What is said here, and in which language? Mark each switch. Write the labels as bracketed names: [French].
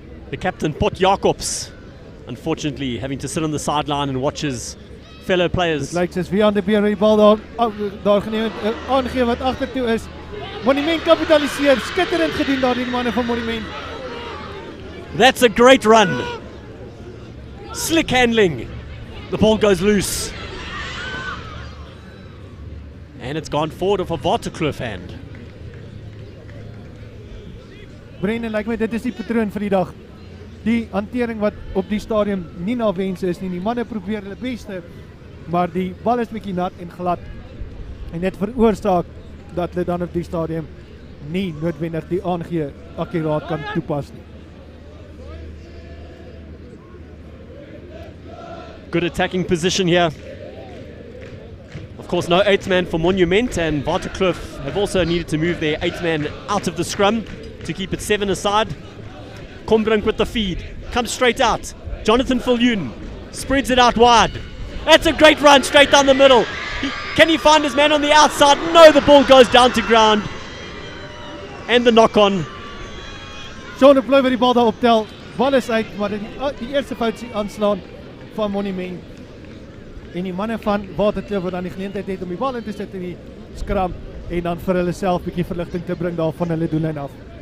[English] The captain, Pot Jacobs, unfortunately having to sit on the sideline and watch his fellow players. [Afrikaans] Dit lyk soos wie aan die beer die bal daar geneem het, aangegee wat agtertoe is. Monument kapitaliseer, skitterend gedoen daar die manne van Monument. [English] That's a great run. Slick handling. The ball goes loose. And it's gone forward of a Waterkloof hand. [Afrikaans] Brendan, lyk my dit is die patroon vir die dag. Die hantering wat op die stadium nie na wens is nie. Die manne probeer hulle beste, maar die bal is bietjie nat en glad. En dit veroorsaak dat hulle dan op die stadium nie noodwendig die aangee akkuraat kan toepas nie. [English] Good attacking position here. Of course, no 8th man for Monument, and Waterkloof have also needed to move their 8th man out of the scrum to keep it 7 aside. Kombrink with the feed, comes straight out. Jonathan Viljoen spreads it out wide. That's a great run straight down the middle. Can he find his man on the outside? No, the ball goes down to ground. And the knock on. [Afrikaans] Sean de Plooy wat die bal daar optel. Bal is uit, maar die eerste fout aanslaan van Monument. En die manne van Waterkloof wat dan die geleentheid het om die bal in te sit in die skram en dan vir hulle self bietjie verligting te bring daar van hulle doellyn af.